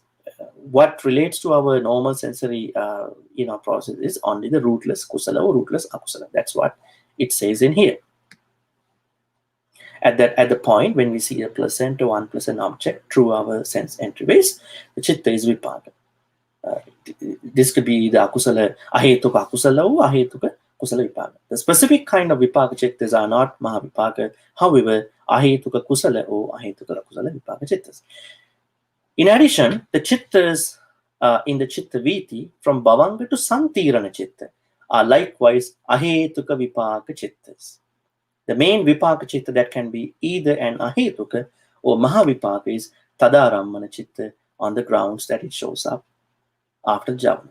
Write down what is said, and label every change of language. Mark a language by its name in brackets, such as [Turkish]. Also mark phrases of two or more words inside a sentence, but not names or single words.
[English] What relates to our normal sensory process is only the rootless kusala or rootless akusala. That's what it says in here. At the point when we see a pleasant or unpleasant object through our sense entryways, the chitta is vipaka. This could be the [Pali] akusala, ahetuka akusala or ahetuka kusala vipaka. [English] The specific kind of [Pali] vipaka chittas [English] are not mahavipaka. However, [Pali] ahetuka kusala or ahetuka kusala vipaka chittas. [English] In addition, the chittas in the [Pali] chitta viti [English] from bhavanga to [Pali] santirana chitta [English] are likewise [Pali] ahetuka vipaka chittas. [English] The main [Pali] vipaka chitta [English] that can be either an ahetuka or mahavipaka is [Pali] tadarammana chitta, [English] on the grounds that it shows up after javana.